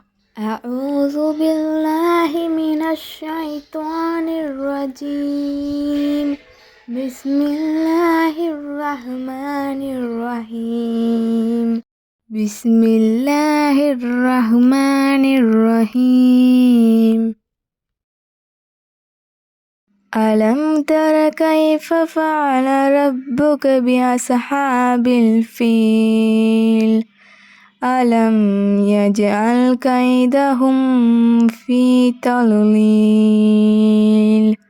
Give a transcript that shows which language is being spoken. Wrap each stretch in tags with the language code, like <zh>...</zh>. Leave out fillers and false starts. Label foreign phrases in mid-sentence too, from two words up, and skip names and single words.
<ar>أعوذ بالله من الشيطان الرجيم. بسم الله الرحمن الرحيم. بسم الله الرحمن الرحيم. ألم تر كيف فعل ربك بأصحاب الفيل ألم يجعل كيدهم في تضليل</ar>